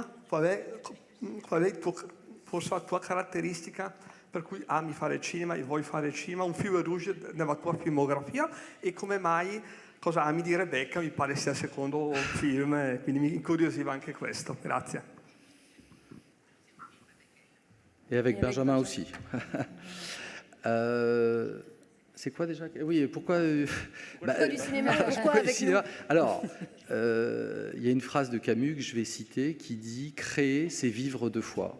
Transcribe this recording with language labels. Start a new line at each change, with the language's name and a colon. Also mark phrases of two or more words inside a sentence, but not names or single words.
Italian: Qual è forse la tua caratteristica per cui ami fare cinema e vuoi fare cinema,
French: un fil rouge
Italian: nella tua filmografia, e come mai cosa ami di Rebecca, mi pare sia il secondo film, quindi mi incuriosiva anche questo. Grazie.
French: Et avec Benjamin aussi. C'est quoi déjà? Oui, pourquoi Pourquoi du cinéma? Pourquoi du cinéma? Alors, il y a une phrase de Camus que je vais citer qui dit « Créer, c'est vivre 2 fois ».